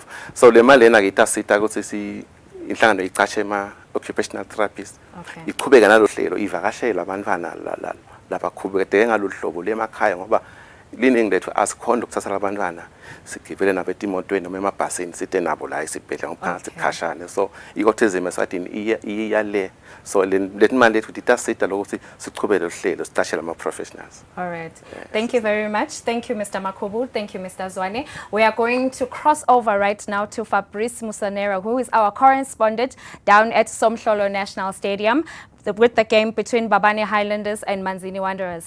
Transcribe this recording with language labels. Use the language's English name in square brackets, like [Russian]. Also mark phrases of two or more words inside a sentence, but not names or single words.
[Swati] So le mali lena ke itasita ukuthi inhlangano icache ma [English] occupational therapist [Swati] iqhubeka nalo hlelo ivakashela abantwana labakhubeke ngalolu hlobo lemakhaya ngoba liningi lethu asikhona ukuthatha abantwana sigibele nabetimotweni noma emabhasini site nabo la isibhedlela ngophakathi khashane. So i-Autism Eswatini iyale so let mali lethu itasita lokuthi siqhubele uhlelo sitashela ama professionals. [English] All right. Thank you very much. Thank you Mr. Makhubu. Thank you Mr. Zwane. We are going to cross over right now to Fabrice Musanera, who is our correspondent down at Somhlolo National Stadium with the game between Babane Highlanders and Manzini Wanderers.